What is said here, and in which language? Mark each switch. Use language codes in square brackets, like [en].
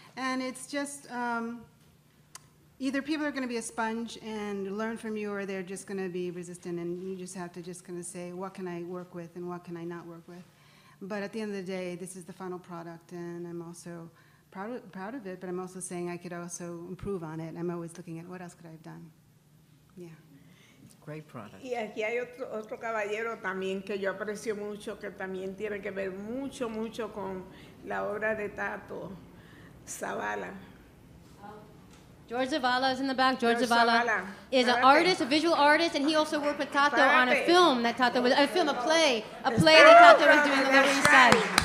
[en] And it's just, either people are going to be a sponge and learn from you, or they're just going to be resistant, and you just have to just kind of say, what can I work with and what can I not work with? But at the end of the day, this is the final product, and I'm also proud of it, but I'm also saying I could also improve on it. I'm always looking at what else could I have done. Yeah. Great product. [es] Y aquí hay otro caballero también que yo aprecio mucho, que también tiene que ver mucho con la obra de Tato, Zavala. [en] George Zavala is in the back. George George Zavala Zavala. is an [es] Párate. [en] artist, a visual artist, and he also worked with Tato on a [es] Párate. [en] film that Tato was, a play that Tato was doing on the Lower East Side.